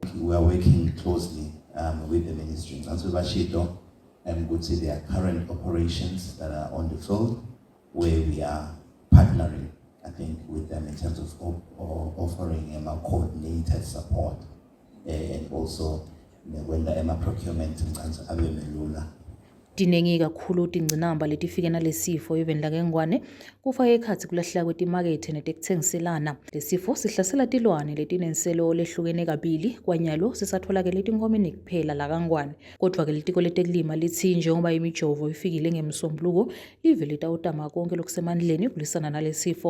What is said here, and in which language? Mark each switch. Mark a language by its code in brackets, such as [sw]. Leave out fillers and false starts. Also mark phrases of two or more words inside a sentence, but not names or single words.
[en] We are working closely with the ministry. [ss] Nzansi Bashito ukuthi [en] there are current operations that are on the field where we are partnering, I think, with them in terms of offering coordinated support and also when the procurement [ss] abe melula. Dinengi kakhulu tingcinamba letifike nalesifo even lakeNgwane kufaka ekhatsi kulahleka kwetimakethe netekuthengiselana. Lesifo sihlasela tilwane letinenselo lehlukene kabili kwanyalo sisatholakele etinkomeni kuphela laKaNgwane. Kodwa ke litiko letekulima lithi njengoba imijovo ifikile ngemsombuluko live litawutama konke lokusemandleni kulisana nalesifo.